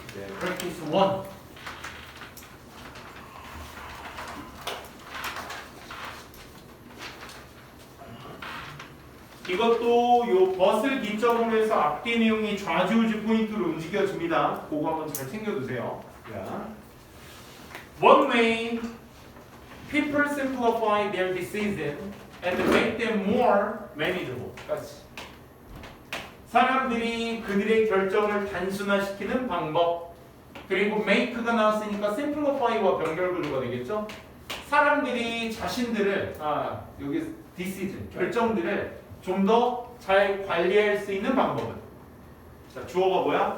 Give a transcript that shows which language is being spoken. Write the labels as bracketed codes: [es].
[ko] 네, practice 1. 이것도 요 벗을 기점으로 해서 앞뒤 내용이 좌지우지 포인트로 움직여집니다. 그거 한번 잘 챙겨두세요. [en] 자, One way people simplify their decision and make them more manageable. [ko] 까지. 사람들이 그들의 결정을 단순화시키는 방법. 그리고 make가 나왔으니까 simplify와 병렬구조가 되겠죠. 사람들이 자신들을 여기 decision 결정들을 좀 더 잘 관리할 수 있는 방법은, 자, 주어가 뭐야?